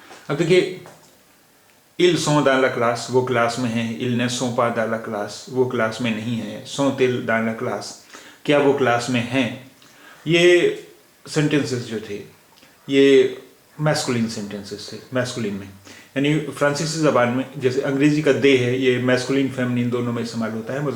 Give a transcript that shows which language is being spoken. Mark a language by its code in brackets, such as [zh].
[hi] अब देखिए, [fr] ils sont dans la classe, [hi] वो क्लास में हैं। [fr] ils ne sont pas dans la classe, [hi] वो क्लास में नहीं है। [fr] sont-ils dans la classe? [hi] क्या वो क्लास में हैं? ये सेंटेंसेस जो थे ये मैस्कुलिन सेंटेंसेस थे। मैस्कुलिन में यानी फ्रांसीसी ज़बान में जैसे अंग्रेजी का दे है, ये मैस्कुलिन फेमिनिन दोनों में इस्तेमाल होता है।